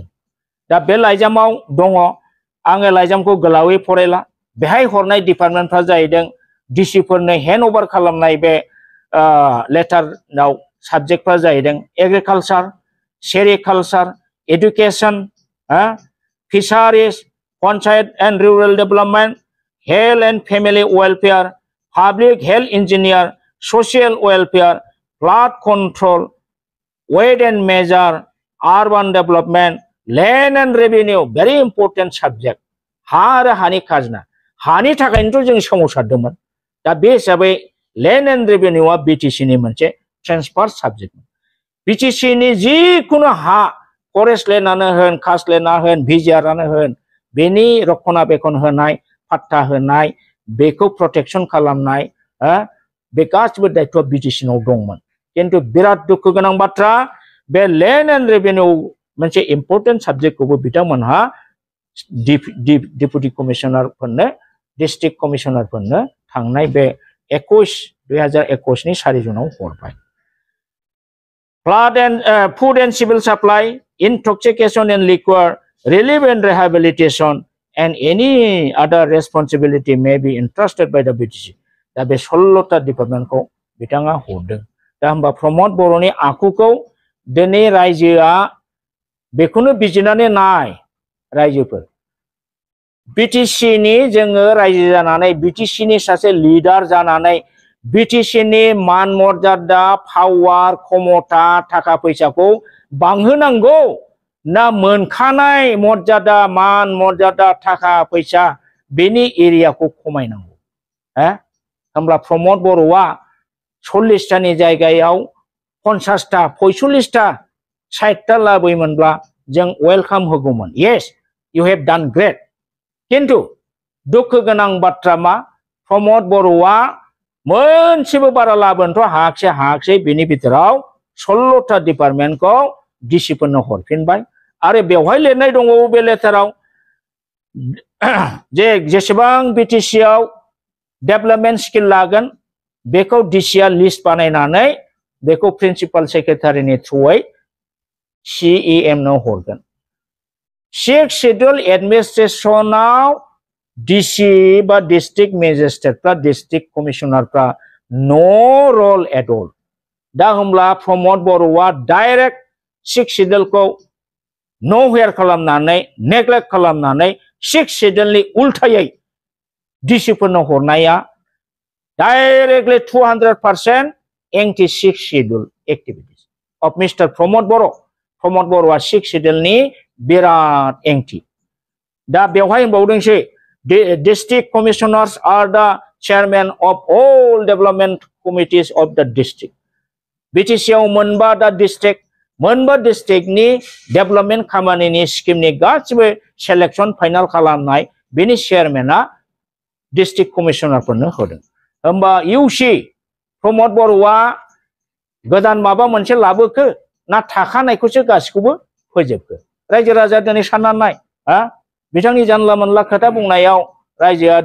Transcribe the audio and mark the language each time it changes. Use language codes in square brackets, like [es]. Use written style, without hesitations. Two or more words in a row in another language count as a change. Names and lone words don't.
[brx] दा बे लाइजामाव दङ। आङो लाइजामखौ गोलावै फरायला। बेहाय हरनाय डिपार्टमेन्टफ्रा जाहैदों डिसिफोरनो [en] hand over [brx] खालामनाय बे लेटाराव साबजेक्टफ्रा जाहैदों [en] agriculture, sericulture, education, Fisheries, Panchayat and Rural Development, Health and Family Welfare, Public Health Engineer, Social Welfare, Flood Control, Weight and Measure, Urban Development, Land and Revenue, very important subject. [brx] हा आरो हानि खाजोना। हानि थाखायनोथ' जों सोमावसारदोंमोन। दा बे हिसाबै [en] Land and Revenue [brx] BTC नि मोनसे ट्रेन्सफार साबजेक्ट। BTC नि जिखुनु हा फरेस्ट लेन्डआनो होन, कास्ट लेन्डआनो होन, भिजिआरआनो होन, बेनि रक्षनाबेक्षन होनाय, पाट्टा होनाय, बेखौ प्रटेक्शन खालामनाय, बे गासिबो दायित्वआ BTC नाव दंमोन। किन्तु बिराद दुखु गोनां बाथ्रा, बे [en] land and revenue [brx] मोनसे इम्पोर्टेन्ट साबजेक्टखौबो बिथांमोनहा डेपुटि कमिशनारफोरनो, डिस्ट्रिक्ट कमिशनारफोरनो थांनाय बे 2021 नि 4 जुनाव हरबाय। [en] Food and civil supply, intoxication and liquor, relief and rehabilitation, and any other responsibility may be entrusted by the BTC. [brx] दा बे 16टा डिपार्टमेन्टखौ बिथाङा हरदों। दा होमबा प्रमद बर'नि आखुखौ दिनै रायजोआ बेखौनो बिजिरनानै नाय रायजोफोर। BTC नि जोङो रायजो जानानै, BTC नि सासे लिडार जानानै, BTC नि मान मर्यादा, पावार, क्षमता, थाखा फैसाखौ बांहोनांगौ ना मोनखानाय मर्यादा, मान मर्यादा, थाखा फैसा बेनि एरियाखौ खमायनांगौ? होमब्ला प्रमद बर'आ 40टानि जायगायाव 50टा, 45टा, 60टा लाबोयोमोनब्ला जों वेलकाम होगौमोन। [en] येस, you have done great. [brx] किन्तु दुखु गोनां बाथ्रा मा? प्रमोद बर'आ मोनसेबो बारा लाबोनोथ' हायाखिसै बिनि बिथोराव 16टा डिपार्टमेन्टखौ डिसिफोरनो हरफिनबाय आरो बेवहाय लिरनाय दङ बे लेटाराव जे जेसेबां बिटिसि आव [en] development skill [brx] लागोन बेखौ डिसिआ लिस्ट बानायनानै बेखौ प्रिन्सिपाल सेक्रेटारिनि थ्रुयै CEM नो हरगोन 6 शेड्यूल एडमिनिस्ट्रेशनाव डिसि बा डिस्ट्रिक्ट मेजिस्ट्रेटफ्रा डिस्ट्रिक्ट कमिशनारफ्रा [en] no role at all [brx] दा होमब्ला प्रमोद बर'आ डाइरेक्ट 6 शेड्यूलखौ नो हेयार खालामनानै नेग्लेक्ट खालामनानै 6 शेड्यूलनि उल्टायै डिसिफोरनो हरनाया [en] directly 200% anti 6 schedule activities of Mister [brx] प्रमोद बर'आ 6 शेड्यूलनि बिराद एंटी दा बेवहाय होनबावदोंसै [en] district commissioners are the chairman of all development committees of the district [brx] बीटीसी आव मोनबा दा डिस्ट्रिक्टनि डेवलपमेंट खामानिनि स्कीमनि गासिबो सेलेक्शन फाइनल खालामनाय बेनि चेयरमेना डिस्ट्रिक्ट कमिशनारफोरनो होदों होमबा इउसी प्रमोद बर'आ गोदान माबा मोनसे लाबोखो ना थाखानायखौसो गासिखौबो फोजोबखो रायजो राजा दिनै साननानै नाय बिथांनि जानला मोनला खोथा बुंनायाव रायजोआ